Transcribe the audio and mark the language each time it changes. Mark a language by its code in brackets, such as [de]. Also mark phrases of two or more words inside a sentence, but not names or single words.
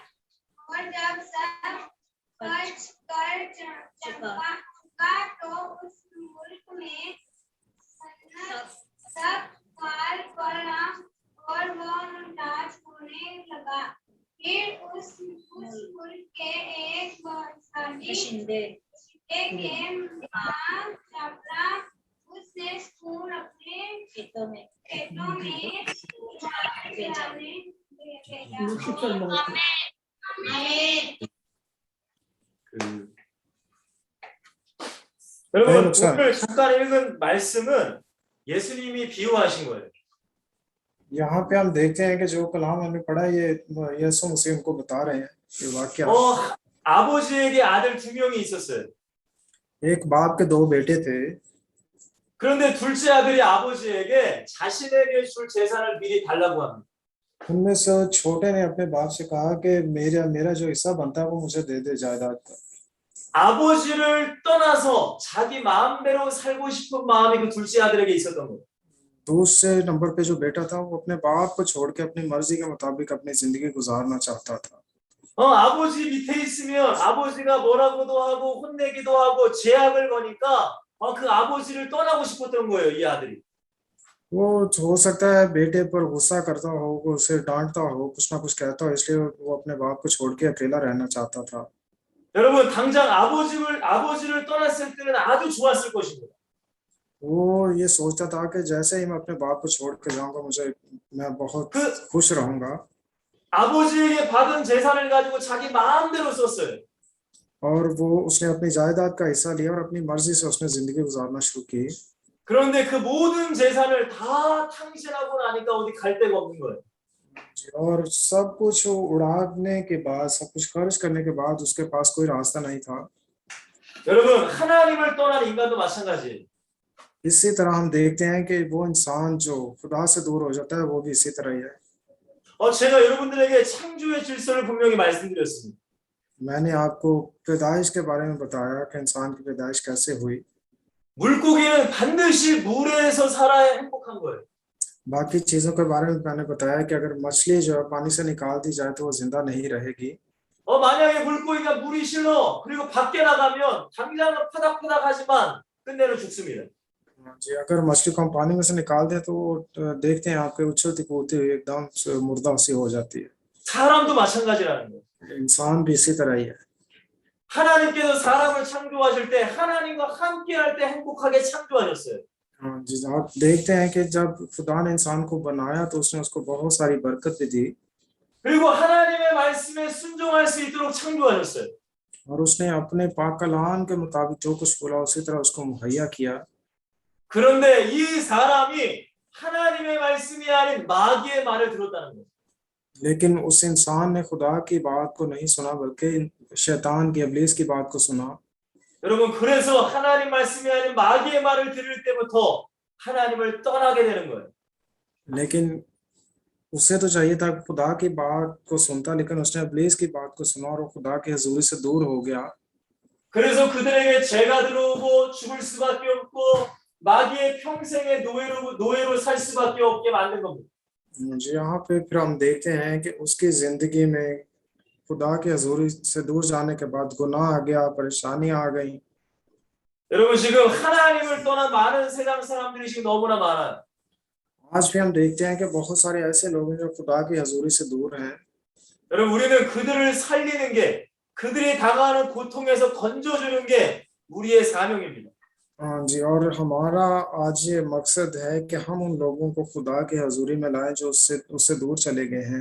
[ur] اور جب سب خرچ کر چکا تو اس ملک میں سب کال پڑا اور وہ ممتاز ہونے لگا. پھر اس ملک کے ایک باشندے کے ماں چھاپرا اس نے سکول اپنے کھیتوں میں [ko] 여러분, 오늘 잠깐 읽은 말씀은 예수님이 비유하신 거예요. [ur] یہاں پے ہم دیکھتے ہیں کہ جو کلام ہم نے پڑھا یہ یسوع مسیح ان کو بتا رہے ہیں یہ واکیہ. [ko] 아버지에게 아들 2명이 있었어요. [ur] ایک باپ کے دو بیٹے تھے, [ko] 그런데 둘째 아들이 아버지에게 자신에게 줄 재산을 미리 달라고 합니다. [ur] ان میں سے چھوٹے نے اپنے باپ سے کہا کہ میرا میرا جو حصہ بنتا ہے وہ مجھے دے دے جائیداد کا. [ko] 아버지를 떠나서 자기 마음대로 살고 싶은 마음이 그 둘째 아들에게 있었던 거예요. [ur] دوسرے نمبر پے جو بیٹا تھا وہ اپنے باپ کو چھوڑ کے اپنی مرضی کے مطابق اپنی زندگی گزارنا چاہتا تھا. [ko] 아버지 밑에 있으면 아버지가 뭐라고도 하고 혼내기도 하고 제약을 거니까 그 아버지를 떠나고 싶었던 거예요, 이 아들이. [ur] وہ ہو سکتا ہے بیٹے پر غصہ کرتا ہو، اسے ڈانٹتا ہو، کچھ نہ کچھ کہتا ہو، اس لیے وہ اپنے باپ کو چھوڑ کے اکیلا رہنا چاہتا تھا. [ko] 여러분 당장 아버지를 떠났을 때는 아주 좋았을 것입니다. [ur] وہ یہ سوچتا تھا کہ جیسے ہی میں اپنے باپ کو چھوڑ کے جاؤں گا میں بہت 그 خوش رہوں گا. [ko] 아버지에게 받은 재산을 가지고 자기 마음대로 썼어요. [ur] اور وہ اس نے اپنی جائیداد کا حصہ لیا اور اپنی مرضی سے اس نے زندگی گزارنا شروع کی. [ko] 그런데 그 모든 재산을 다 탕진하고 나니까 어디 갈 데가 없는 거예요. [ur] اور سب کچھ اڑانے کے بعد، سب کچھ خرچ کرنے کے بعد اس کے پاس کوئی راستہ نہیں تھا. [ko] 여러분 하나님을 떠난 인간도 마찬가지예요. [ur] اسی طرح ہم دیکھتے ہیں کہ وہ انسان جو خدا سے دور ہو جاتا ہے وہ بھی اسی طرح ہی ہے. [ko] 제가 여러분들에게 창조의 질서를 분명히 말씀드렸습니다. [ur] میں نے آپ کو پیدائش کے بارے میں بتایا کہ انسان کی پیدائش کیسے ہوئی. [ko] 물고기는 반드시 물에서 살아야 행복한 거예요. [ur] باقی چیزوں کے بارے میں میں نے بتایا کہ اگر مچھلی جو ہے پانی سے نکال دی جائے تو وہ زندہ نہیں رہے گی. [ko] 만약에 물고기가 물이 싫어 그리고 밖에 나가면 당장은 파닥파닥하지만 끝내는 죽습니다. [ur] جی، اگر مچھلی کو ہم پانی میں سے نکال دیں تو دیکھتے ہیں آپ کے اچھلتی کودتی ہوئی ایک دم سے مردہ سی ہو جاتی ہے. [ko] 사람도 마찬가지라는 거예요. [ur] انسان بھی اسی طرح ہی ہے. [ko] 하나님께서 사람을 창조하실 때 하나님과 함께 할 때 행복하게 창조하셨어요. [ur] ہاں جی، آپ دیکھتے ہیں کہ جب خدا نے انسان کو بنایا تو اس نے اس کو بہت ساری برکت بھی دی [ko] 그리고 하나님의 말씀에 순종할 수 있도록 창조하셨어요. [ur] اور اس نے اپنے پاک کلام کے مطابق جو کچھ بولا اسی طرح اس کو مہیا کیا. [ko] 그런데 이 사람이 하나님의 말씀이 아닌 마귀의 말을 들었다는 거예요. [ur] لیکن اس انسان نے خدا کی بات کو نہیں سنا بلکہ شیطان کی، ابلیس کی بات کو سنا. [ko] 여러분 그래서 하나님 말씀이 아닌 마귀의 말을 들을 때부터 하나님을 떠나게 되는 거예요. [ur] لیکن اسے تو چاہیے تھا خدا کی بات کو سنتا، لیکن اس نے ابلیس کی بات کو سنا اور وہ خدا کی حضوری سے دور ہو گیا. [ko] 그래서 그들에게 죄가 들어오고 죽을 수밖에 없고 마귀의 평생의 노예로 살 수밖에 없게 만든 겁니다. [ur] جی، یہاں پے پھر ہم دیکھتے ہیں کہ اس کی زندگی میں خدا کی حضوری سے دور جانے کے بعد گناہ آ گیا، پریشانیاں آ گئی. [ko] 여러분 지금 하나님을 떠난 많은 세상 사람들이 지금 너무나 많아요. [ur] آج بھی ہم دیکھتے ہیں کہ بہت سارے ایسے لوگ ہیں جو خدا کی حضوری سے دور ہیں. [ko] 여러분 우리는 그들을 살리는 게 그들이 당하는 고통에서 건져주는 게 우리의 사명입니다. [ur] ہاں جی، اور ہمارا آج یہ مقصد ہے کہ ہم ان لوگوں کو خدا کی حضوری میں لائیں جو اس سے دور چلے گئے ہیں.